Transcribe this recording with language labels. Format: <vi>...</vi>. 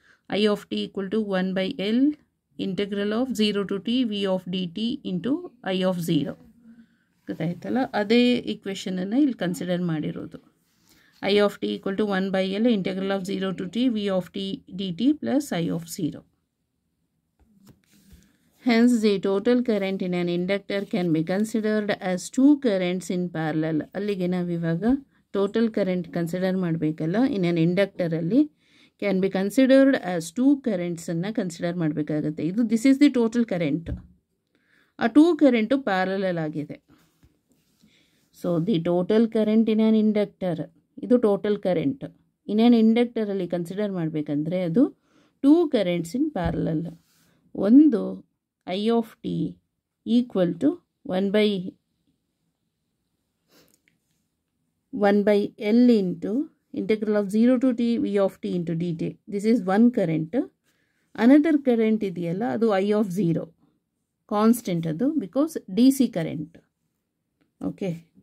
<en>I of t equal to 1 by L integral of 0 to t v of dt into I of 0.</en> <kn>ಗೊತ್ತಾಯ್ತಲ್ಲ, ಅದೇ ಈಕ್ವೇಷನನ್ನು ಇಲ್ಲಿ consider ಮಾಡಿರೋದು.</kn> <en>I of t equal to 1 by L integral of 0 to t v of t dt plus I of 0. Hence, the total current in an inductor can be considered as two currents in parallel.</en> <kn>ಅಲ್ಲಿಗೆ ನಾವು ಇವಾಗ total current consider ಮಾಡಬೇಕಲ್ಲ, ಇನ್ on ಇಂಡಕ್ಟರಲ್ಲಿ can be considered as two ಕರೆಂಟ್ಸನ್ನು consider ಮಾಡಬೇಕಾಗುತ್ತೆ.</kn> <en>This is the total current.</en> <kn>ಆ two current parallel ಆಗಿದೆ. So the total current in on inductor, ಇದು total current in on ಇಂಡಕ್ಟರಲ್ಲಿ consider ಮಾಡಬೇಕಂದ್ರೆ ಅದು ಟೂ ಕರೆಂಟ್ಸ್ ಇನ್ ಪ್ಯಾರಲಲ್.</kn> <en>ಒಂದು I of t equal to 1 by L into integral of 0 to t v of t into dt. This is one current. Another current</en> <kn>ಇದೆಯಲ್ಲ, ಅದು</kn> <en>I of 0 constant, ಅದು because DC current. Okay.</en>